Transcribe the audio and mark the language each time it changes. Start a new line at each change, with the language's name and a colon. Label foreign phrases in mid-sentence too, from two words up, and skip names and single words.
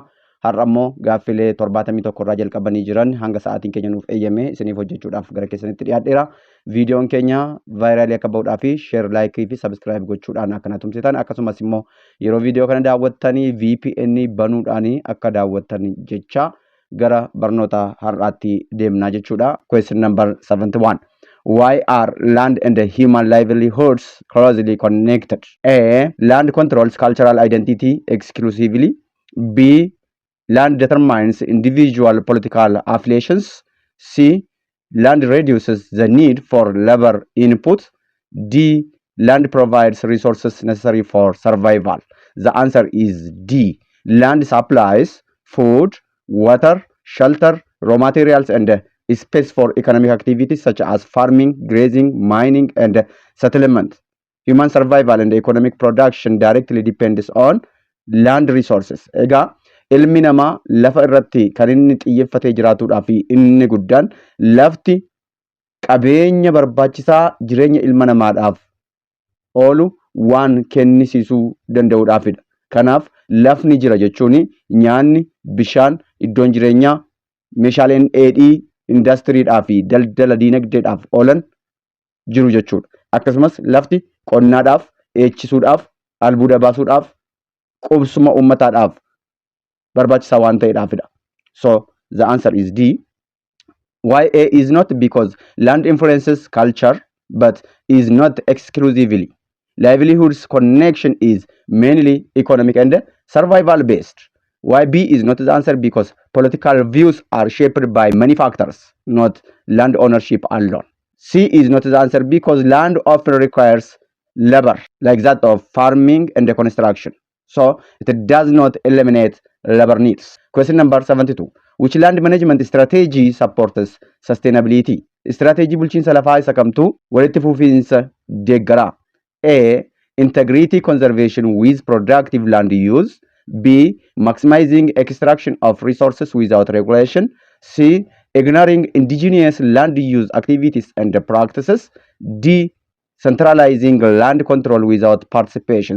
Oromo: Har'a immoo gaaffilee 71 irraa jalqabanii jiran hanga sa'aatiin keenya nuuf eeyyame isiniif hojjechuudhaaf gara keessanitti dhiyaadheera. Viidiyoon keenya vaayiraalii akka ba'uudhaaf sheer, laayikii fi sabskiraayib gochuudhaan akka na tumsitan akkasumas immoo yeroo viidiyoo kana daawwattanii VPN banuudhaan akka daawwattan jecha gara barnoota har'aatti deemnaa jechuudha.
English: Question number 71. Why are land and human livelihoods closely connected? A. Land controls cultural identity exclusively. B. Land determines individual political affiliations. C. Land reduces the need for labor input. D. Land provides resources necessary for survival. The answer is D. Land supplies food, water, shelter, raw materials, and space for economic activities such as farming, grazing, mining, and settlement. Human survival and economic production directly depends on land resources.
Oromo: Egaa ilmi namaa lafa irratti kan inni xiyyeeffatee jiraatudha fi inni guddaan lafti qabeenya barbaachisaa jireenya ilma namaadhaaf oolu waan kennisiisuu danda'uudhaafidha. Kanaaf lafni jira jechuun nyaanni, bishaan, iddoon jireenyaa, meeshaaleen dheedhii indastiriidhaa fi daldala diinagdeedhaaf oolan jiru jechuudha. Akkasumas lafti qonnaadhaaf, eechisuudhaaf, albuuda baasuudhaaf, qubsuma uummataadhaaf barbaachisaa waan ta'eedhaafidha.
English: So the answer is D. Why A is not because land influences culture but is not exclusively. Livelihoods connection is mainly economic and survival based. Why B is not the answer because political views are shaped by many factors, not land ownership alone. C is not the answer because land often requires labor, like that of farming and construction. So it does not eliminate labor needs. Question number 72. Which land management strategy supports sustainability?
Oromo: Strategy bulchiinsa lafaa isa kamtu walitti fufiinsa deeggara?
English: A. Integrity conservation with productive land use. B. Maximizing extraction of resources without regulation. C. Ignoring indigenous land use activities and practices. D. Centralizing land control without participation.